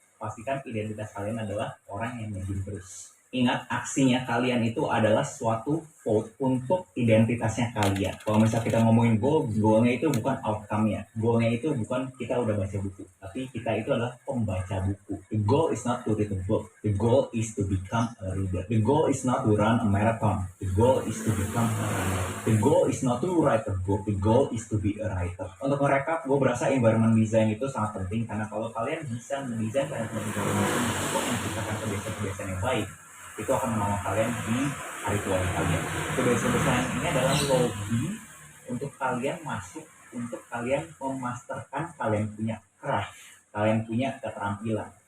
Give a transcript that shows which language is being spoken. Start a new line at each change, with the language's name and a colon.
Indonesian: Pastikan identitas kalian adalah orang yang nge-gym terus. Ingat, aksinya kalian itu adalah suatu vote untuk identitasnya kalian. Kalau misalnya kita ngomongin goalnya itu bukan outcome-nya. Goalnya itu bukan kita udah baca buku, tapi kita itu adalah pembaca buku.
English: The goal is not to read a book. The goal is to become a reader. The goal is not to run a marathon. The goal is to become a runner. The goal is not to write a book. The goal is to be a writer.
Indonesian: Untuk merekap, gue berasa environment design itu sangat penting karena kalau kalian bisa mendesain kalian untuk menciptakan kebiasaan-kebiasaan yang baik, itu akan menolong kalian di hari tua kalian. Kebiasaan ini adalah lobby untuk kalian masuk, untuk kalian memasterkan kalian punya craft, kalian punya keterampilan.